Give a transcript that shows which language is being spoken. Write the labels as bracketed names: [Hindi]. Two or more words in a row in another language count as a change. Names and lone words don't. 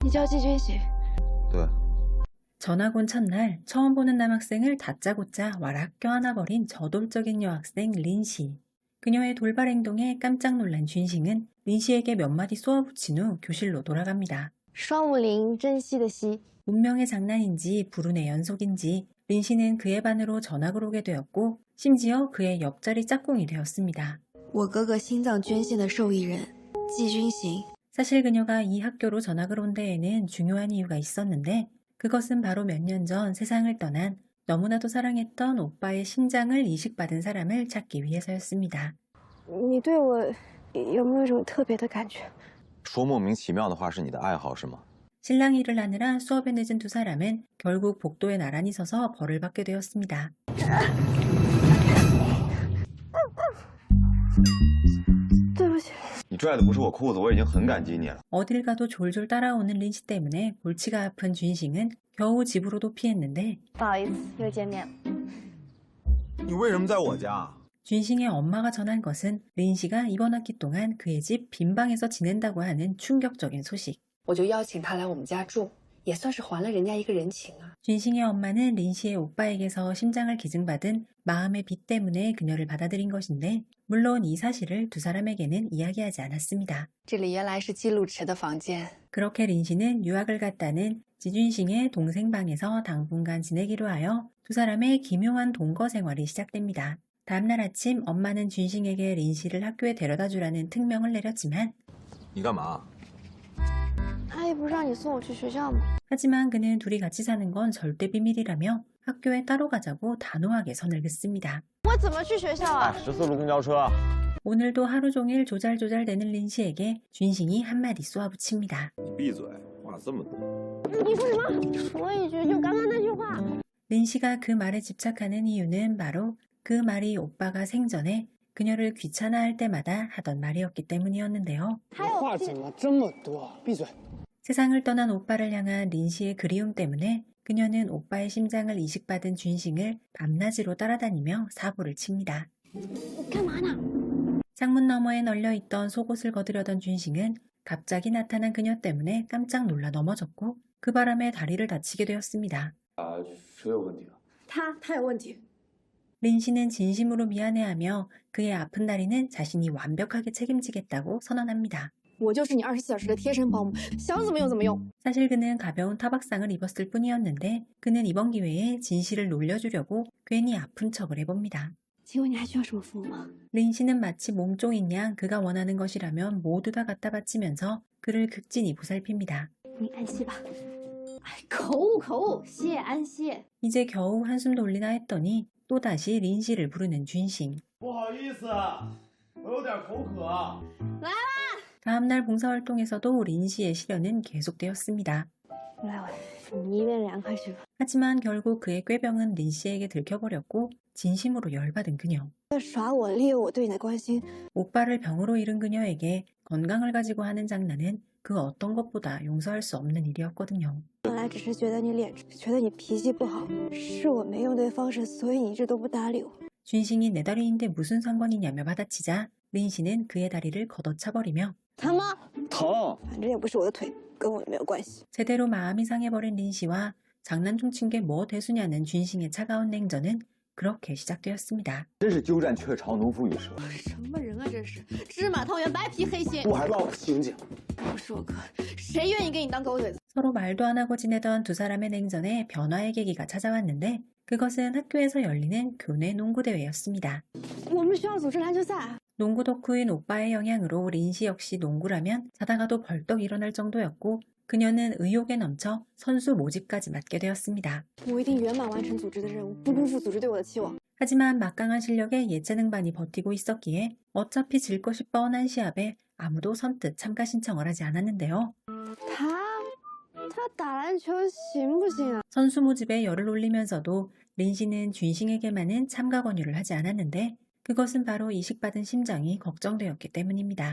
[Chinese] 你叫季军行。对， [Korean] 전학 온 첫날 처음 보는 남학생을 다짜고짜 와락 껴안아버린 저돌적인 여학생 린씨. 그녀의 돌발 행동에 깜짝 놀란 쥔싱은 린씨에게 몇 마디 쏘아붙인 후 교실로 돌아갑니다. [Chinese] 双木林珍惜的惜。 [Korean] 운명의 장난인지 불운의 연속인지 린씨는 그의 반으로 전학을 오게 되었고 심지어 그의 옆자리 짝꿍이 되었습니다. [Chinese] 我哥哥心脏捐献的受益人季军行。 [Korean] 사실 그녀가 이 학교로 전학을 온 데에는 중요한 이유가 있었는데 그것은 바로 몇 년 전 세상을 떠난 너무나도 사랑했던 오빠의 심장을 이식받은 사람을 찾기 위해서였습니다. [Chinese] 你对我有没有一种特别的感觉？说莫名其妙的话是你的爱好是吗？ [Korean] 신랑 일을 하느라 수업에 늦은 두 사람은 결국 복도에 나란히 서서 벌을 받게 되었습니다. [Chinese] 对不起。你拽的不是我裤子，我已经很感激你了。 [Korean] 어딜 가도 졸졸 따라오는 린씨 때문에 골치가 아픈 쥔싱은 겨우 집으로도 피했는데 [Chinese] 不好意思，又见面了。你为什么在我家？ [Korean] 쥔싱의 엄마가 전한 것은 린씨가 이번 학기 동안 그의 집 빈방에서 지낸다고 하는 충격적인 소식. [Chinese] 我就邀请他来我们家住，也算是还了人家一个人情啊。 [Korean] 쥔싱의 엄마는 린씨의 오빠에게서 심장을 기증받은 마음의 빚 때문에 그녀를 받아들인 것인데 물론 이 사실을 두 사람에게는 이야기하지 않았습니다. [Chinese] 这里原来是记录池的房间， [Korean] 그렇게 린씨는 유학을 갔다는 지준싱의 동생 방에서 당분간 지내기로 하여 두 사람의 기묘한 동거 생활이 시작됩니다. 다음날 아침 엄마는 쥔싱에게 린씨를 학교에 데려다 주라는 특명을 내렸지만 [Chinese] 你干嘛？阿姨不是让你送我去学校吗？ [Korean] 하지만 그는 둘이 같이 사는 건 절대 비밀이라며 학교에 따로 가자고 단호하게 선을 긋습니다. [Chinese] 我怎么去学校啊？ 14路公交车。 [Korean] 오늘도 하루 종일 조잘조잘대는 린씨에게 쥔싱이 한마디 쏘아붙입니다. [Chinese] 你闭嘴，话这么多。你说什么？说一句，就刚刚那句话。 [Korean] 린씨가 그 말에 집착하는 이유는 바로 그 말이 오빠가 생전에 그녀를 귀찮아할 때마다 하던 말이었기 때문이었는데요. [Chinese] 话怎么这么多？闭嘴！ [Korean] 세상을 떠난 오빠를 향한 린씨의 그리움 때문에 그녀는 오빠의 심장을 이식받은 쥔싱을 밤낮으로 따라다니며 사고를 칩니다. [Chinese] 你干嘛呢？ [Korean] 창문 너머에 널려있던 속옷을 거두려던 쥔싱은 갑자기 나타난 그녀 때문에 깜짝 놀라 넘어졌고 그 바람에 다리를 다치게 되었습니다. [Chinese] 谁有问题啊？他有问题。 [Korean] 린씨는 진심으로 미안해하며 그의 아픈 다리는 자신이 완벽하게 책임지겠다고 선언합니다. [Chinese] 我就是你24小时的贴身保姆，想怎么用怎么用。 [Korean] 사실 그는 가벼운 타박상을 입었을 뿐이었는데 그는 이번 기회에 진실을 놀려주려고 괜히 아픈 척을 해봅니다. [Chinese] 请问你还需要什么服务吗？ [Korean] 린씨는 마치 몸종인 양 그가 원하는 것이라면 모두 다 갖다 바치면서 그를 극진히 보살핍니다. [Chinese] 你安息吧。哎，口误口误，谢安息。 [Korean] 이제 겨우 한숨 돌리나 했더니 또다시 린씨를 부르는 쥔싱. [Chinese] 不好意思，我有点口渴。 [Korean] 다음날 봉사활동에서도 린씨의 시련은 계속되었습니다. [Chinese] 来，你一边凉快去吧。 [Korean] 하지만 결국 그의 꾀병은 린씨에게 들켜버렸고 진심으로 열받은 그녀. [Chinese] 耍我，利用我对你的关心。 [Korean] 오빠를 병으로 잃은 그녀에게 건강을 가지고 하는 장난은 그 어떤 것보다 용서할 수 없는 일이었거든요. [Chinese] 本来只是觉得你脸，觉得你脾气不好，是我没用对方式，所以你一直都不搭理我。 [Korean] 쥔싱이 내 다리인데 무슨 상관이냐며 받아치자 린씨는 그의 다리를 걷어차버리며 [Chinese] 疼吗？疼！反正也不是我的腿，跟我也没有关系。 [Korean] 제대로 마음이 상해버린 린씨와 장난 좀 친 게 뭐 대수냐는 쥔싱의 차가운 냉전은 그렇게 시작되었습니다. [Chinese] 真是鸠占鹊巢，农夫与蛇。什么人啊，这是芝麻汤圆，白皮黑心。我还告诉刑警，不是我哥，谁愿意给你当狗腿子？ [Korean] 서로 말도 안 하고 지내던 두 사람의 냉전에 변화의 계기가 찾아왔는데 그것은 학교에서 열리는 교내 농구대회였습니다. [Chinese] 我们学校组织篮球赛。 [Korean] 농구 덕후인 오빠의 영향으로 린씨 역시 농구라면 자다가도 벌떡 일어날 정도였고 그녀는 의욕에 넘쳐 선수 모집까지 맡게 되었습니다. [Chinese] 我一定圆满完成组织的任务，不辜负组织对我的期望。 [Korean] 하지만 막강한 실력에 예체능반이 버티고 있었기에 어차피 질 것이 뻔한 시합에 아무도 선뜻 참가 신청을 하지 않았는데요. [Chinese] 他打篮球行不行啊？ [Korean] 선수 모집에 열을 올리면서도 린씨는 쥔싱에게만은 참가 권유를 하지 않았는데 그것은 바로 이식받은 심장이 걱정되었기 때문입니다.